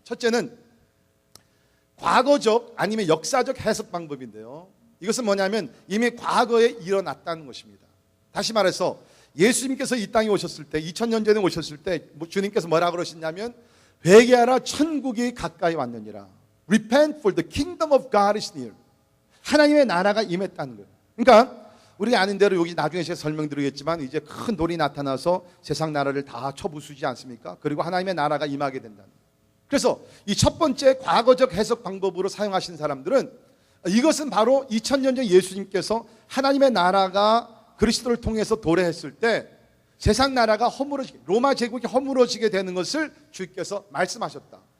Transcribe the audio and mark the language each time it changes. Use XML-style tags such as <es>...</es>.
<ko>첫째는 과거적 아니면 역사적 해석 방법인데요, 이것은 뭐냐면 이미 과거에 일어났다는 것입니다. 다시 말해서 예수님께서 이 땅에 오셨을 때, 2000년 전에 오셨을 때 주님께서 뭐라 그러셨냐면 회개하라, 천국이 가까이 왔느니라.</ko> <en>Repent, for the kingdom of God is near.</en> <ko>하나님의 나라가 임했다는 거예요. 그러니까 우리가 아는 대로 여기 나중에 제가 설명드리겠지만 이제 큰 돌이 나타나서 세상 나라를 다 쳐부수지 않습니까? 그리고 하나님의 나라가 임하게 된다는 거예요. 그래서 이 첫 번째 과거적 해석 방법으로 사용하신 사람들은 이것은 바로 2000년 전 예수님께서 하나님의 나라가 그리스도를 통해서 도래했을 때 세상 나라가 허물어지게, 로마 제국이 허물어지게 되는 것을 주께서 말씀하셨다.</ko>